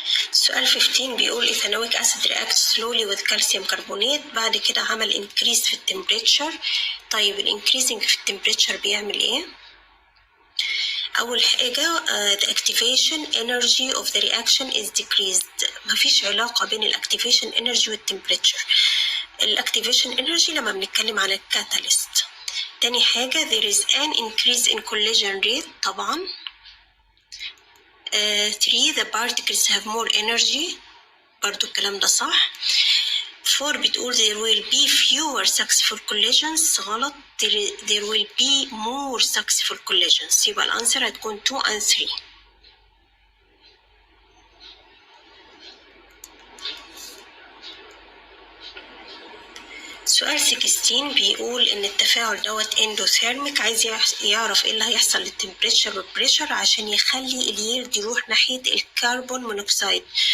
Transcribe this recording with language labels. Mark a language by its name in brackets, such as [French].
[English] سؤال 15 بيقول ethanoic acid reacts slowly with calcium carbonate. [Arabic] بعد كده عمل increase في التمبريتشر. طيب الانكريزنج في التمبريتشر بيعمل ايه؟ أول حاجة the activation energy of the reaction is decreased. مفيش علاقة بين الactivation energy والتمبريتشر. الactivation energy لما بنتكلم عن الكاتاليست. [English] تاني حاجة there is an increase in collision rate طبعا. 3 the particles have more energy، برضو الكلام ده صح. 4 بتقول there will be fewer successful collisions، غلط. there will be more successful collisions. [Arabic] يبقى الانسر هتكون 2 and 3. سؤال 16 بيقول ان التفاعل دوت اندوثيرميك، عايز يعرف ايه اللي هيحصل للتمبريتشر والبريشر عشان يخلي اليلد يروح ناحية الكربون مونوكسيد.